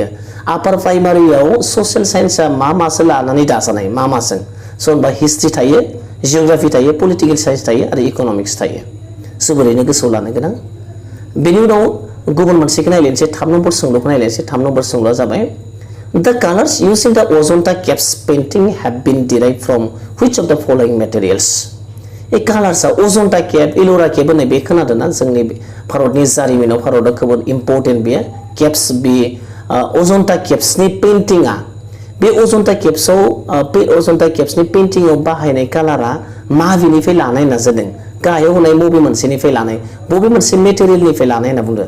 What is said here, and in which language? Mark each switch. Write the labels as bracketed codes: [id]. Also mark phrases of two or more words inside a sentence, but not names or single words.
[brx] आपार प्राइमारियाव [en] social science [brx] मासो लानानै दाजानाय माजों। स' होनबा हिस्ट्रि थायो, जिअग्राफि थायो, [en] political science [brx] थायो आरो इक'नमिक्स थायो। जोबोरैनो गोसोआव लानो गोनां। बेनि उनाव गुबुन मोनसेखौ नायलायनोसै 3 नम्बर सोंलुखौ नायलायनोसै। 3 नम्बर सोंलुआ जाबाय [en] The colors used in the Ajanta Caves painting have been derived from which of the following materials? [brx] ए कालार्सआ अजन्ता केभ, इल'रा केभ होननाय बे खोनादोंना जोंनि भारतनि जारिमिनाव भारतआव जोबोद इम्पर्टेन्ट बे केभ्स। बे अजन्ता केभ्सनि पेइन्टिंआ बे अजन्ता केभ्सनि पेइन्टिंआव बाहायनाय कालारा माबेनिफ्राय लानाय होनना जादों गाहायाव होनाय बबे मोनसेनिफ्राय लानाय बबे मोनसे मेटेरियेलनिफ्राय लानाय होनना बुंदों।